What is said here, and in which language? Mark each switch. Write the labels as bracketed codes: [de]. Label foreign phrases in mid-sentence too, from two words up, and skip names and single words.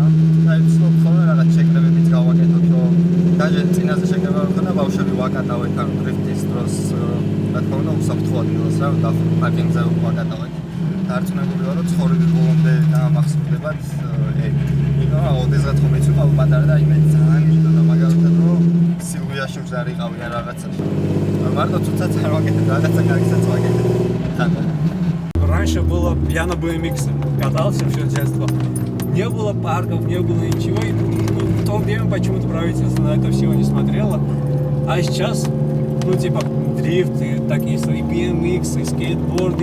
[ka] აი ვცნობ ხოლმე რაღაც შეკრებებით გავაკეთოთ, რომ დაჟე წინაზე შეკრება რო ხნა ბავშვები ვაკატავეთ ან დრიფტის დროს, რა თქმა უნდა უსაფრთხო ადგილას რა, და პარკინგზე ვაკატავეთ. დარწმუნებული ვარ, რომ ცხოვრების ბოლომდე დაამახსოვრდებათ ეგ. იმიტომ რომ ოდესღაც ხომ ეცვიყავ პატარა და მე ძალიან მინდოდა მაგალითად რომ სილვიაში ვზარიყავი ან რაღაცა. მარტო თუცაც არ ვაკეთებ, რაღაცა კარგსაც ვაკეთებ. [ru] Раньше было, я на BMX катался все детство. Не было парков, не было ничего. И, ну, в то время почему-то правительство на это всего не смотрело. А сейчас, ну, типа, дрифт, и такие свои BMX, и скейтборды.